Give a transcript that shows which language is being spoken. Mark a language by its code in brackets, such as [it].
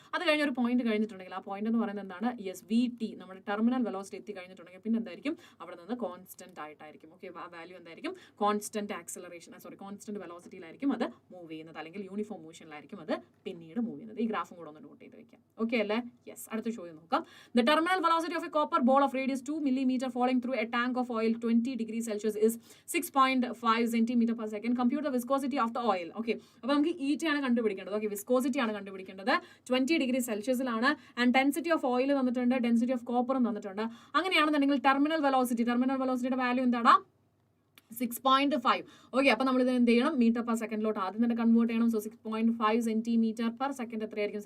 [ml] അത് കഴിഞ്ഞ ഒരു പോയിന്റ് കഴിഞ്ഞിട്ടുണ്ടെങ്കിൽ ആ പോയിന്റ് എന്ന് പറയുന്നത് എന്താണ്? Yes, V T. നമ്മുടെ ടെർമിനൽ വെലോസിറ്റി എത്തി കഴിഞ്ഞിട്ടുണ്ടെങ്കിൽ പിന്നെ എന്തായിരിക്കും? അവിടെ നിന്ന് കോൺസ്റ്റന്റ് ആയിട്ടായിരിക്കും. ഓക്കെ, ആ വാല്യൂ എന്തായിരിക്കും? കോൺസ്റ്റന്റ് കോൺസ്റ്റന്റ് വെലോസിറ്റിയിലായിരിക്കും അത് മൂവ് ചെയ്യുന്നത്, അല്ലെങ്കിൽ യൂണിഫോം മോഷനിലായിരിക്കും അത് പിന്നീട് മൂവ് ചെയ്യുന്നത്. ഈ ഗ്രാഫും കൂടെ ഒന്ന് നോട്ട് ചെയ്ത് വെക്കാം. ഓക്കെ അല്ലേ? യെസ്. അടുത്ത ചോദ്യം നോക്കാം. [en] The terminal velocity of a copper ball of radius 2 millimeter falling through a tank of oil 20 degrees Celsius is 6.5 centimeter per second. Compute the viscosity of the oil. [ml] Okay, അപ്പോൾ നമുക്ക് ഈറ്റ ആണ് കണ്ടുപിടിക്കേണ്ടത്. Okay, viscosity ആണ് കണ്ടുപിടിക്കേണ്ടത്. 20 degree സെൽഷ്യസിലാണ്. [en] and density of oil [ml] തന്നിട്ടുണ്ട്, density of കോപ്പറും തന്നിട്ടുണ്ട്. അങ്ങനെയാണെന്നുണ്ടെങ്കിൽ ടെർമിനൽ വെലോസിറ്റിയുടെ വാല്യൂ എന്താണ്? 6.5. ഓക്കെ, അപ്പോൾ നമ്മൾ ഇത് എന്ത് ചെയ്യണം? മീറ്റർ പെർ സെക്കൻഡിലോട്ട് ആദ്യം തന്നെ കൺവേർട്ട് ചെയ്യണം. സോ 6.5 സെന്റിമീറ്റർ പെർ സെക്കൻഡ് എത്രയായിരിക്കും?